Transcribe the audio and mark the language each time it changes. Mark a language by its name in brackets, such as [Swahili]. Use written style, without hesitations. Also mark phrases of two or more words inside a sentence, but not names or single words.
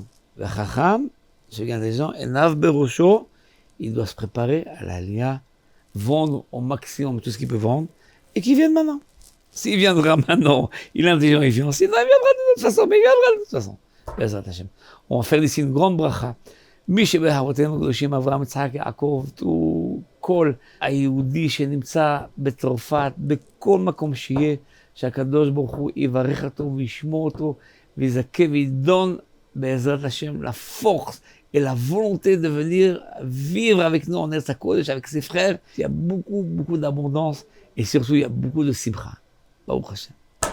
[French] Le Chacham, je regarde les gens, et [Hebrew] נב בראשו, [French] il doit se préparer à l'Aliyah, vendre au maximum tout ce qu'il peut vendre, et qu'il vienne maintenant. S'il viendra maintenant, il est intelligent, il vient. Sinon, il viendra de toute façon, mais il viendra de toute façon. [Hebrew] בעזרת השם. [French] On va faire ici une grande bracha. [Hebrew] מי שבאבותינו הקדושים אברהם, יצחק, יעקב, כל היהודי שנמצא בצרפת, בכל מקום שיהיה, שהקדוש ברוך הוא יברך אותו וישמור אותו ויזכה וידון בעזרת השם [French] la force et la volonté de venir vivre avec nous en Eretz HaKodesh, avec ses frères. Il y a beaucoup d'abondance et surtout il y a beaucoup de simcha. [Hebrew] ברוך השם.